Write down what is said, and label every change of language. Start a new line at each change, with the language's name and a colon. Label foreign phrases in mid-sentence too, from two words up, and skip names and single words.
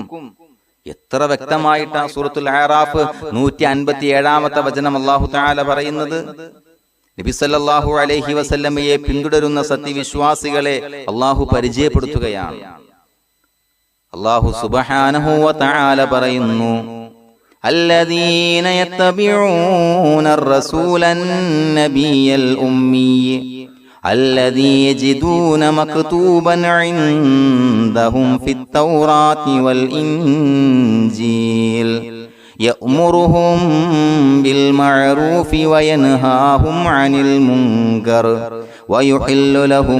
Malayalam: എത്ര വ്യക്തമായിട്ടാ സൂറത്തുൽ അഅറാഫ് 157-ാമത്തെ വചനം
Arabic: الله تعالى
Malayalam: പറയുന്നത്. നബി
Arabic: صلى الله عليه وسلم
Malayalam: പിന്തുടരുന്ന സത്യവിശ്വാസികളെ അല്ലാഹു പരിചയപ്പെടുത്തുകയാണ്.
Arabic: الله سبحانه وتعالى
Malayalam: പറയുന്നു,
Arabic: الذين يتبعون الرسول النبي الأمي الذي يجدون مكتوبا عندهم في التوراة والإنجيل يأمرهم بالمعروف وينهاهم عن المنكر ويحل لهم